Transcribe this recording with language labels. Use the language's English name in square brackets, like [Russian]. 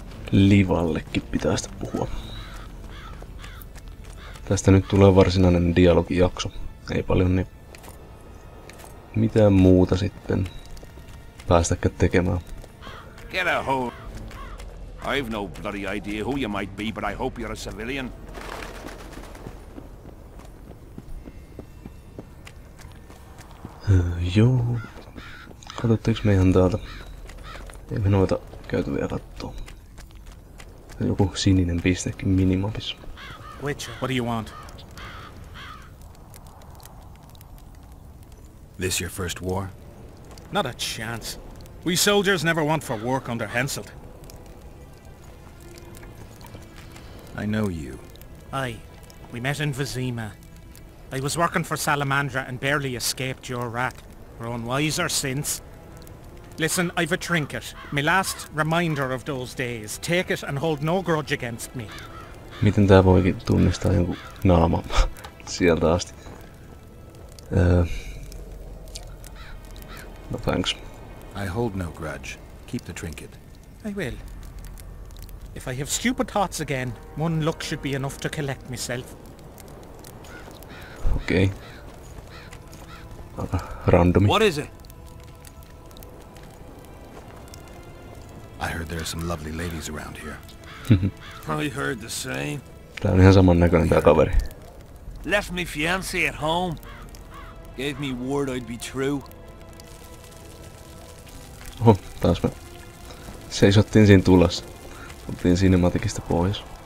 [Finnish] Livallekin pitää sitä puhua. Tästä nyt tulee varsinainen dialogijakso. Ei paljon niin mitään muuta sitten päästäkään tekemään. [English] Get a hold. I've no bloody idea who you might be, but I hope you're a civilian. [Finnish] Joo. Katsotteko me ihan täältä? Ei me noita käyty vielä kattoo. Joku sininen pistekin minimapissa. [English] Witcher, what do you want? This your first war? Not a chance. We soldiers never went for work under Henselt. I know you. Aye. We met in Vizima. I was working for Salamandra and barely escaped your rat. Grown wiser since. Listen, I've a trinket. My last reminder of those days. Take it and hold no grudge against me. [Finnish] Miten tää voikin tunnistaa jonkun naaman sieltä asti? [English] No thanks. I hold no grudge. Keep the trinket. I will. If I have stupid thoughts again, one look should be enough to collect myself. [Finnish] Okei. Aika randomi. [English] What is it? I heard there are some lovely ladies around here. I heard the same. [Finnish] Tää on ihan saman näköinen tää kaveri. [English] Left me fiancé at home. Gave me word I'd be true. [Finnish] Oho, taas me seisottiin siinä tulassa. Oltiin cinematicista pois.